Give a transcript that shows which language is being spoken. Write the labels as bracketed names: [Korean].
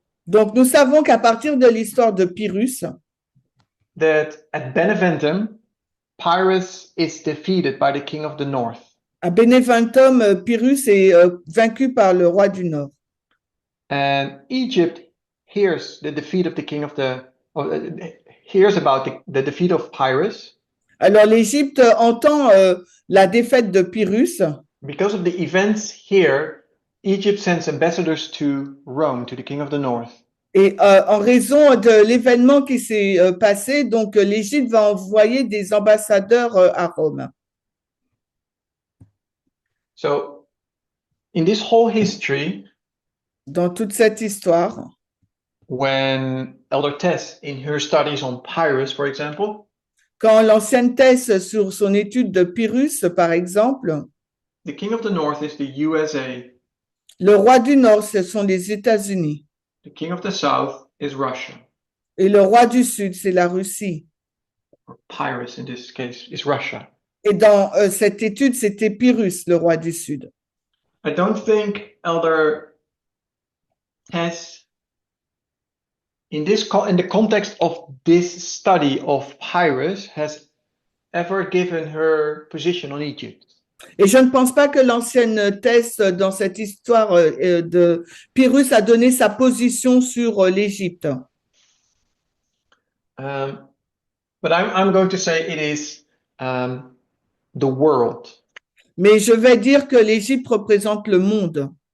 [French] Donc, nous savons qu'à partir de l'histoire de Pyrrhus, [English] that at Beneventum, Pyrrhus is defeated by the king of the north. [French] À Beneventum, Pyrrhus est vaincu par le roi du Nord. [English] And Egypt hears the defeat of the king of the hears about the defeat of Pyrrhus. [French] Alors l'Égypte entend la défaite de Pyrrhus. [English] Because of the events here, Egypt sends ambassadors to Rome, to the king of the north. [French] Et en raison de l'événement qui s'est passé, donc l'Égypte va envoyer des ambassadeurs à Rome. [English] So in this whole history, [French] Dans toute cette histoire, [English] when Elder Tess, in her studies on Pyrrhus, for example, [French] quand l'ancienne thèse sur son étude de Pyrrhus, par exemple, [English] the king of the north is the USA, [French] le roi du Nord, ce sont les États-Unis, [English] the king of the south is Russia, [French] et le roi du Sud, c'est la Russie. [English] or Pyrrhus in this case is Russia. [French] Et dans cette étude, c'était Pyrrhus, le roi du Sud. [English] I don't think Elder Tess, in the context of this study of Pyrrhus, has ever given her position on Egypt. [French] Et je ne pense pas que l'ancienne thèse dans cette histoire de Pyrrhus a donné sa position sur l'Égypte. [English] But I'm going to say it is the world. [French] Mais je vais dire que l'Égypte représente le monde.